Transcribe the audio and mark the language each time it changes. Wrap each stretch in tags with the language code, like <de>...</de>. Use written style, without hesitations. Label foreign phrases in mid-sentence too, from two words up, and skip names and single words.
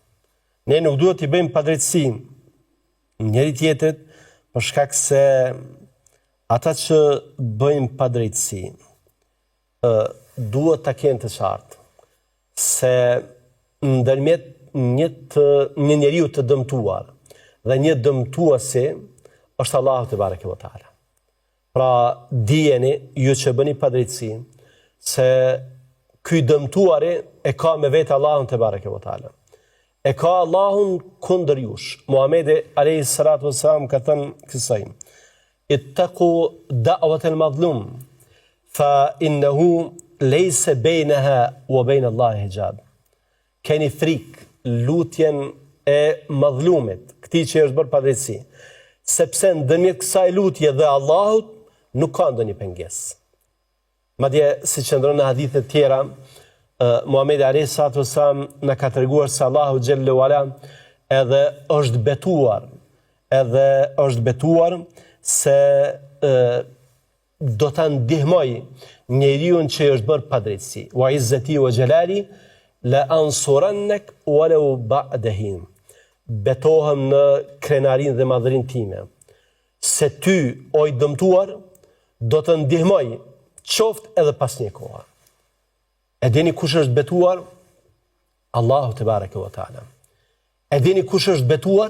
<sq>Ne nuk duhet t'i bëjmë padrejtësi njëri tjetrit për shkak se ata që bëjmë padrejtësi duhet ta kenë të qartë se ndërmjet një njeriu të dëmtuar dhe një dëmtuesi është Allahu</sq> <ar>تبارك وتعالى.</ar> <sq>Pra dijeni ju që bëni padrejtësi se ky dëmtuari e ka me vetë Allahun</sq> <ar>تبارك وتعالى.</ar> <sq>E ka Allahun kundër jush. Muhamedi</sq> <ar>عليه الصلاة والسلام</ar> <sq>ka thënë kësaj:</sq> <ar>اتقوا دعوة المظلوم فإنه ليس بينها وبين الله حجاب.</ar> <sq>Keni frikë lutjen e madhlumit, këtij që është bërë padrejtësi, sepse ndërmjet kësaj lutje dhe Allahut nuk ka ndonjë pengesë. Madje si qëndron në hadithe tjera, Muhamedi</sq> <ar>عليه الصلاة والسلام</ar> <sq>na ka treguar se Allahu</sq> <ar>جل وعلا</ar> <sq>edhe është betuar se do ta ndihmoj njeriu që është bërë padrejtësi.</sq> <ar>وعزتي وجلالي لأنصرنك ولو بعد حين.</ar> <sq>Betohem në krenarin dhe madhërin time, se ty, o i dëmtuar, do të ndihmoj qoftë edhe pas një koha. E dini kush është betuar? Allahu</sq> <ar>تبارك وتعالى.</ar> <sq>E dini kush është betuar?</sq>